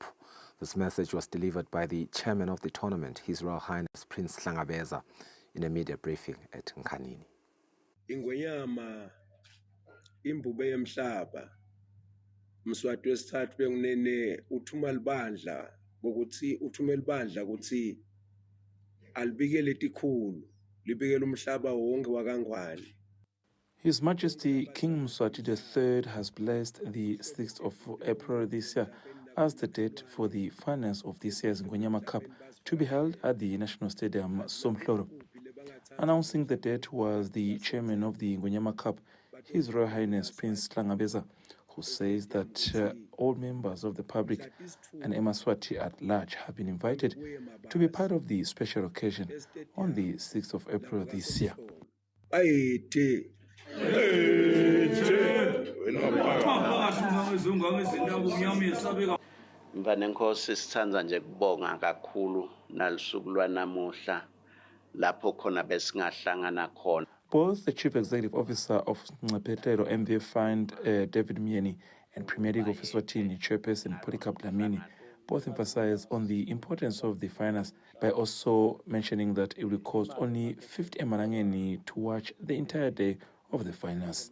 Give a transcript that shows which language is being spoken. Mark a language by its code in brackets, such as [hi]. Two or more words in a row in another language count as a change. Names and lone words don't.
[en] This message was delivered by the chairman of the tournament, His Royal Highness Prince Hlangabeza, in a media briefing at Nkhanini. [ss] Ingwenyama, imbube yemhlaba, Mswati wesithathu bengunene uthuma libandla ukuthi uthumela ibandla ukuthi alibikele tikhulu libikele umhlaba wonke wakangwane. [en] His Majesty King Mswati III has blessed the 6th of April this year as the date for the finals of this year's Ngonyama Cup to be held at the National Stadium, Somhloro. Announcing the date was the chairman of the Ngonyama Cup, His Royal Highness Prince Tlangabeza, who says that all members of the public and eMaswati at large have been invited to be part of the special occasion on the 6th of April this year. [ss] Mfana Nkosi sithanda nje kubonga kakhulu nalisuku lwanamuhla lapho khona besingahlangana khona. [en] Both the Chief Executive Officer of Ngaphetero MV Fund, David Mieni, and Premier League of Eswatini Chairperson Polycarp Dlamini both emphasize on the importance of the finals by also mentioning that it will cost only 50 emarangeni to watch the entire day of the finals.